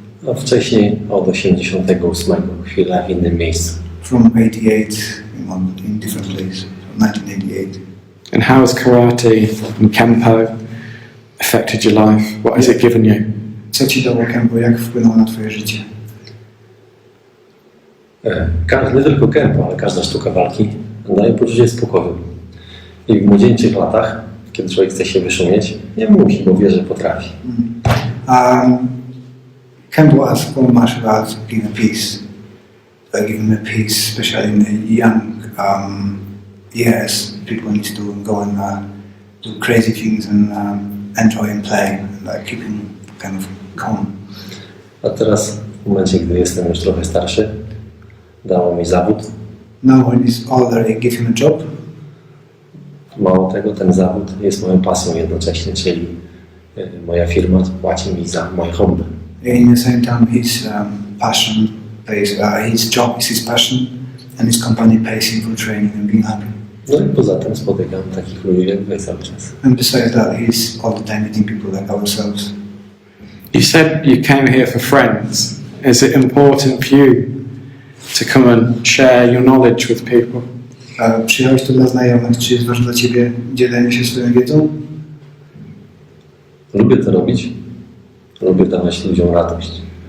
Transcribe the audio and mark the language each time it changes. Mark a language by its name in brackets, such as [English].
[Polish] A wcześniej od 88 chwilę w innym miejscu. [English] From 88, in different places. 1988. And how has karate and kempo affected your life? What has it given you? [Polish] Co ci dało kempo? Jak wpłynęło na twoje życie? Nie tylko kempo, ale każda sztuka walki daje poczucie spokoju. I w młodzieńczych latach, kiedy człowiek chce się wyszumieć, nie musi, bo wie, że potrafi. [English] Kempo as all martial arts give a peace. Give me peace, especially in the young years. People need to go and do crazy things and enjoy and play, and keep them kind of calm. [Polish] A teraz, w momencie, gdy jestem już trochę starszy, dało mi zawód. [English] Now when he's older, I give him a job. [Polish] Mało tego, ten zawód jest moją pasją jednocześnie, czyli moja firma płaci mi za moje hobby. [English] In the same time, his passion pays. His job is his passion, and his company pays him for training and being happy. [Polish] No i poza tym spotykam takich ludzi jak wy cały czas. [English] And besides that, he's all the time meeting people like ourselves. You said you came here for friends. Is it important for you to come and share your knowledge with people? [Polish] Przyjechałeś tu dla znajomych. Czy jest ważne dla ciebie dzielenie się swoją wiedzą? Lubię to robić. Lubię dawać ludziom radość.